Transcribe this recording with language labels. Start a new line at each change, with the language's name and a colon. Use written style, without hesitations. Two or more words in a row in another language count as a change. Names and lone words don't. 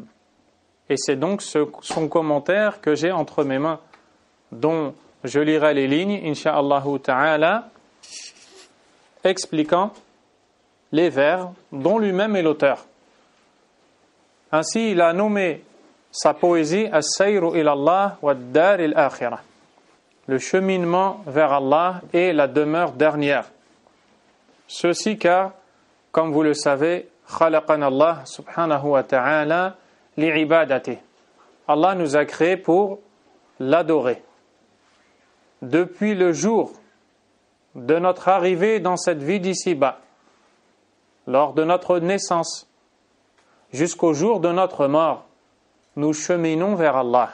French: Et c'est donc son commentaire que j'ai entre mes mains, dont je lirai les lignes,
Arabic: إن شاء الله تعالى,
French: expliquant les vers dont lui-même est l'auteur. Ainsi, il a nommé sa poésie « As-sayru ilallah wa ad-dar al-akhirah » le cheminement vers Allah et la demeure dernière. Ceci car, comme vous le savez,
Arabic: خلقنا الله سبحانه وتعالى لعبادته.
French: Allah nous a créés pour l'adorer. Depuis le jour de notre arrivée dans cette vie d'ici-bas, lors de notre naissance, jusqu'au jour de notre mort, nous cheminons vers Allah.